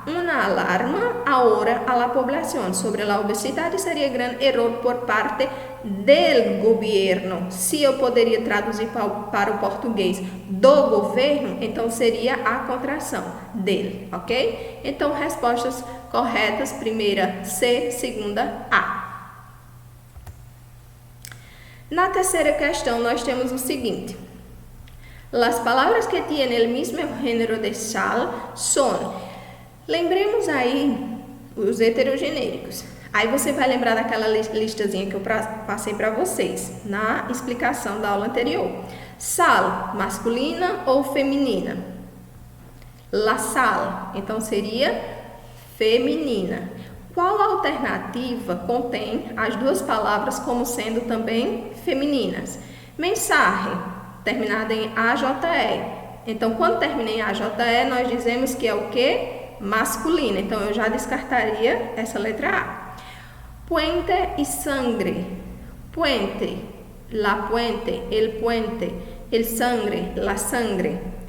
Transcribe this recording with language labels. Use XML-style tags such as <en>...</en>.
<es>Una alarma ahora a la población sobre la obesidade seria grande erro por parte del governo.</es> <pt>Se eu poderia traduzir para o português do governo, então seria a contração dele, ok? Então, respostas corretas, primeira C, segunda A. Na terceira questão, nós temos o seguinte.</pt> <es>Las palabras que tienen el mismo género de sal son.</es> <pt>Lembremos aí os heterogenéricos. Aí você vai lembrar daquela listazinha que eu passei para vocês na explicação da aula anterior. Sal, masculina ou feminina? La sal, então seria feminina. Qual alternativa contém as duas palavras como sendo também femininas? Mensaje, terminada em AJE. Então, quando termina em AJE, nós dizemos que é o quê? Masculina. Então, eu já descartaria essa letra A. Puente e sangre.</pt> <es>Puente, la puente, el sangre, la sangre.</es>